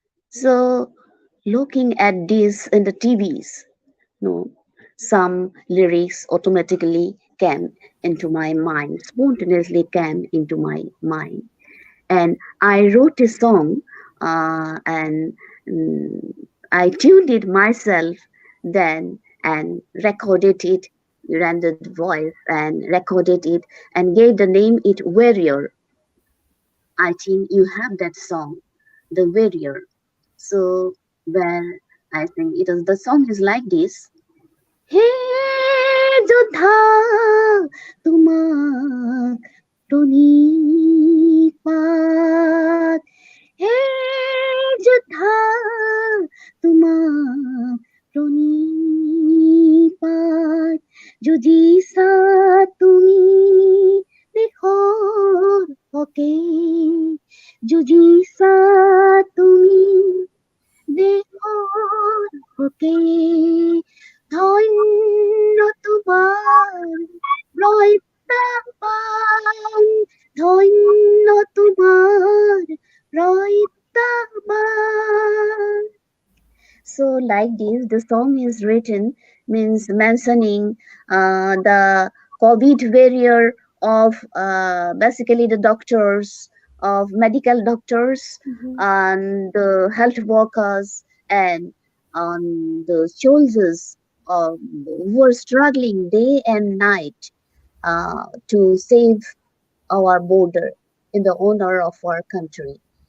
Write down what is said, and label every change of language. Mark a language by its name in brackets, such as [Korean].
[English] So, looking at this in the TVs, no, some lyrics automatically came into my mind, spontaneously came into my mind, and I wrote a song, and mm, I tuned it myself then and recorded it, rendered voice and recorded it and gave the name it Warrior. I think you have that song, The Warrior. So where I think it is the song is like this. [Assamese] He যোদ্ধা তোমাক প্রণিপাত হে যোদ্ধা তোমাক প্রণিপাত যুঁজিছা তুমি দেশৰ হকে যুঁজিছা তুমি দেশৰ হকে ধন্য তোমাৰ প্ৰত্যাহ্বান ধন্য তোমাৰ প্ৰত্যাহ্বান. [English] So like this, the song is written means mentioning the COVID barrier of basically the doctors, of medical doctors and the health workers and the soldiers who are struggling day and night to save our border in the honor of our country.